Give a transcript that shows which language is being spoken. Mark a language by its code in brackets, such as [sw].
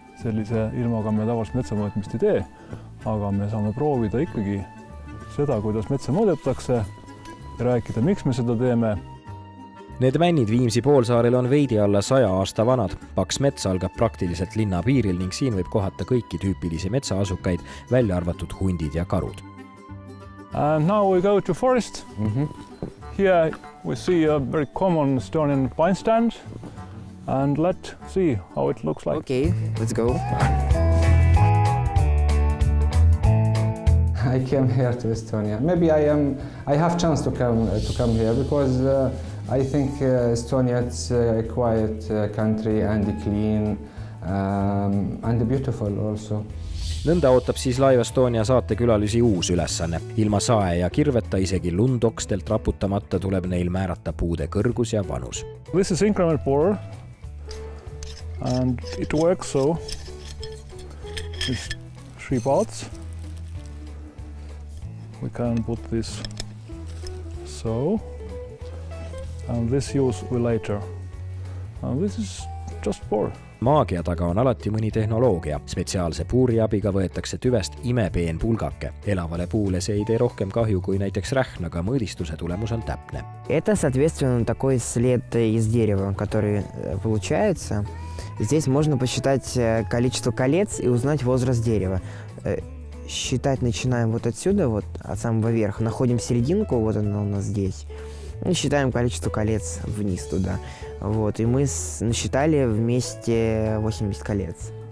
[et] Sellise ilmaga me tavaliselt metsamõõtmist ei tee, aga me saame proovida ikkagi seda, kuidas metsa mõõdetakse ja rääkida, miks me seda teeme. Need männid Viimsi poolsaarel on veidi alla 100 aasta vanad. Paks mets algab praktiliselt linna piiril ning siin võib kohata kõiki tüüpilisi metsaasukaid, välja arvatud hundid ja karud. [en] And now we go to forest. Here we see a very common Estonian pine stand. And let's see how it looks like. Okay, let's go. I came here to Estonia. Maybe I have chance to come here because I think Estonia is a quiet country and clean and beautiful also. [et] Nõnda ootab siis Live Estonia saatekülalisi uus ülesanne. Ilma sae ja kirveta, isegi lundokstelt raputamata tuleb neil määrata puude kõrgus ja vanus. [en] This is increment borer and it works so. It's 3 parts. We can put this so. And this use we later. And this is just bore. [et] Maagia taga on alati mõni tehnoloogia. Spetsiaalse puuri abiga võetakse tüvest imepeen pulgake. Elavale puule see ei tee rohkem kahju kui näiteks rähnaga, mõõdistuse tulemus on täpne. [ru] Это, соответственно, такой след из дерева, который получается. Здесь можно посчитать количество колец и узнать возраст дерева. Считать начинаем вот отсюда, вот от самого верха. Находим серединку, вот она у нас здесь. И считаем количество колец вниз туда. Вот. И мы насчитали вместе 80 колец.